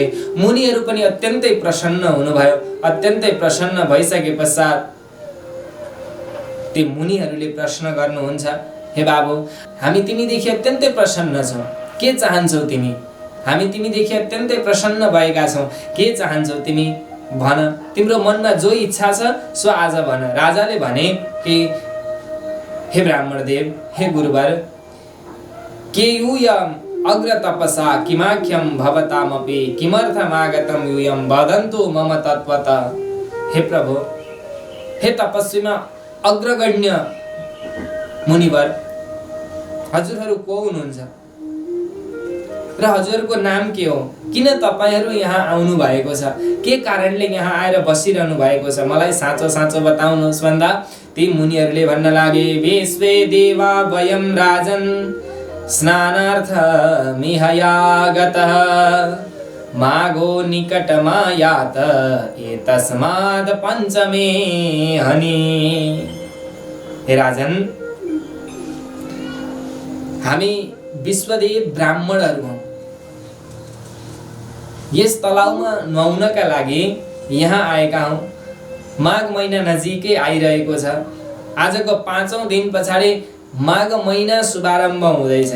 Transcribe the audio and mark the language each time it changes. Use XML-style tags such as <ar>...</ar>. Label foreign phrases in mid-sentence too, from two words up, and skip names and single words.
<ne>मुनिहरू पनि अत्यन्तै प्रसन्न हुनुभयो। अत्यन्तै प्रसन्न भइसके पश्चात ती मुनिहरूले प्रश्न गर्नुहुन्छ, हे बाबु, हामी तिमीदेखि अत्यन्तै प्रसन्न छौँ, के चाहन्छौ तिमी? हामी तिमीदेखि अत्यन्तै प्रसन्न भएका छौँ, के चाहन्छौ तिमी? भन, तिम्रो मनमा जो इच्छा छ सो आज भन। राजाले भने कि हे ब्राह्मणदेव, हे गुरुवर,</ne> <sa>केयूयम अग्र तपसा किमाख्यम भवतामपि किमर्थमागतम यूयम वदन्तु मम तत्वत।</sa> <ne>हे प्रभु, हे तपस्वीमा अग्रगण्य मुनिवर, हजुरहरू को हुनुहुन्छ र हजुरको नाम के हो? किन तपाईहरू यहाँ आउनु भएको छ? के कारणले यहाँ आएर बसिरहनु भएको छ? मलाई साँचो साँचो बताउनुहोस् भन्दा ती मुनिहरूले भन्न लागे,</ne> <sa>विश्वे देवा वयं राजन् स्नानार्थ मिहयागतः माघो निकटमायात एतस्माद् पञ्चमे हनि।</sa> <ne>हे राजन, हामी विश्वदेव ब्राह्मणहरू हौँ। यस तलाउमा नुहाउनका लागि यहाँ आएका हौँ। माघ महिना नजिकै आइरहेको छ। आजको 5औं दिन पछाडि माघ महिना शुभारम्भ हुँदैछ।</ne>